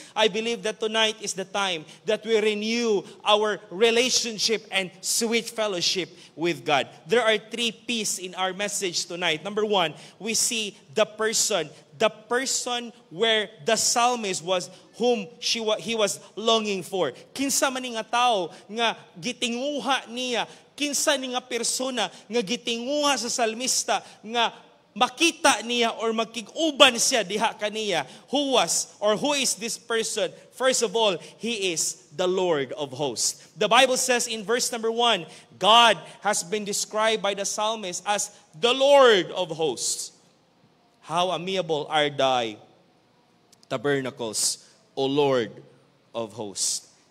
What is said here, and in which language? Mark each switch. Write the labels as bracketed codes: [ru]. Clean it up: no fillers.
[en] I believe that tonight is the time that we renew our relationship and sweet fellowship with God. There are 3 P's in our message tonight. Number 1, we see the person where the psalmist was, whom he was longing for. [ceb] Kinsa man nga tao nga gitinguha niya, kinsa ni nga persona nga gitinguha sa salmista nga makita niya or magkig-uban siya diha kaniya. [en] Who is this person? First of all, he is the Lord of hosts. The Bible says in verse number 1, God has been described by the psalmist as the Lord of hosts. How amiable are thy tabernacles, O Lord of hosts.